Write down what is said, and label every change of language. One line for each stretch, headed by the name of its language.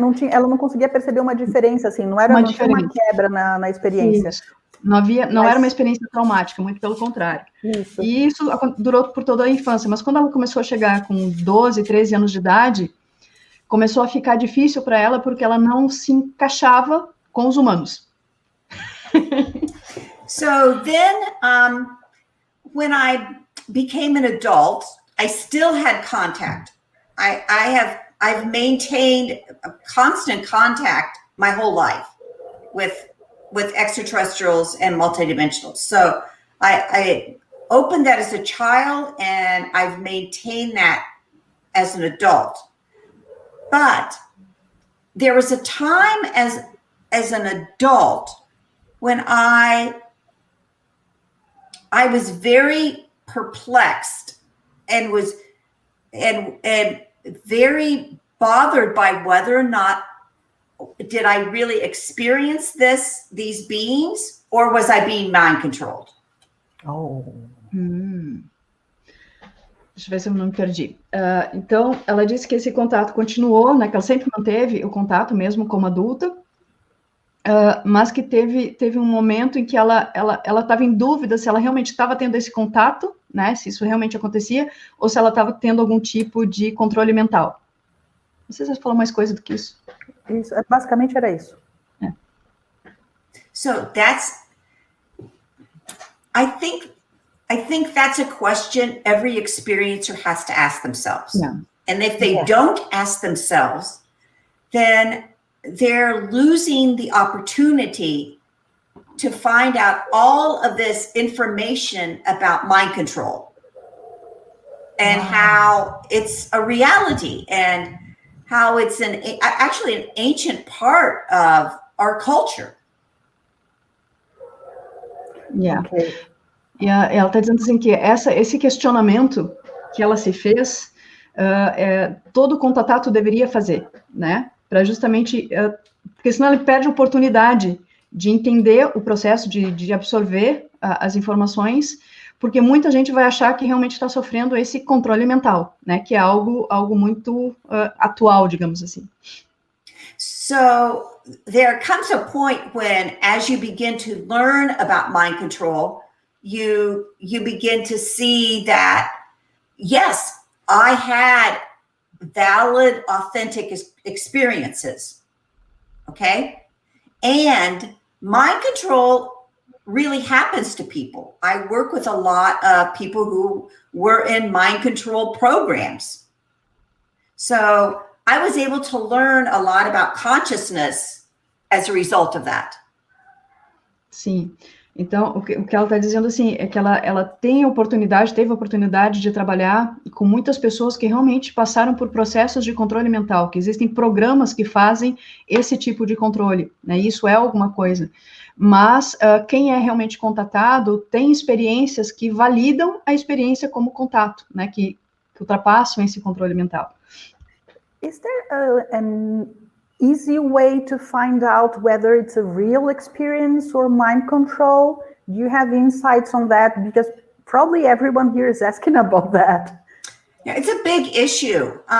Portuguese: ela não conseguia perceber uma diferença, assim, não tinha uma quebra na experiência. Isso. Não era uma experiência traumática, muito pelo contrário. Isso. E isso durou por toda a infância, mas quando ela começou a chegar com 12, 13 anos de idade, começou a ficar difícil para ela porque ela não se encaixava com os humanos.
English: So then, when I became an adult, I still had contact. I've maintained a constant contact my whole life with extraterrestrials and multidimensionals. So I opened that as a child, and I've maintained that as an adult. But there was a time as as an adult when I was very perplexed and was and very bothered by whether or not did I really experience these beings, or was I being mind controlled? Oh.
Portuguese: Deixa eu ver se eu não me perdi. Então, ela disse que esse contato continuou, né, que ela sempre manteve o contato mesmo como adulta, mas que teve um momento em que ela estava em dúvida se ela realmente estava tendo esse contato, né, se isso realmente acontecia, ou se ela estava tendo algum tipo de controle mental. Não sei se você falou mais coisa do que isso. Isso, basicamente era isso.
English: So that's, I think that's a question every experiencer has to ask themselves. Yeah. And if they don't ask themselves, then they're losing the opportunity to find out all of this information about mind control and how it's a reality and how it's actually an ancient part of our culture. Yeah. Okay.
Portuguese: E ela está dizendo assim que esse questionamento que ela se fez, todo contato deveria fazer, né? Para justamente, porque senão ele perde a oportunidade de entender o processo, de absorver as informações, porque muita gente vai achar que realmente está sofrendo esse controle mental, né? Que é algo muito atual, digamos assim.
English: So there comes a point when, as you begin to learn about mind control, you begin to see that, yes, I had valid, authentic experiences, okay? And mind control really happens to people. I work with a lot of people who were in mind control programs. So I was able to learn a lot about consciousness as a result of that.
Portuguese: Sim. Então, o que ela está dizendo, assim, é que ela teve a oportunidade de trabalhar com muitas pessoas que realmente passaram por processos de controle mental, que existem programas que fazem esse tipo de controle, né? Isso é alguma coisa. Mas quem é realmente contatado tem experiências que validam a experiência como contato, né? Que ultrapassam esse controle mental.
English: Is there an easy way to find out whether it's a real experience or mind control? Do you have insights on that? Because probably everyone here is asking about that. Yeah, it's a big issue.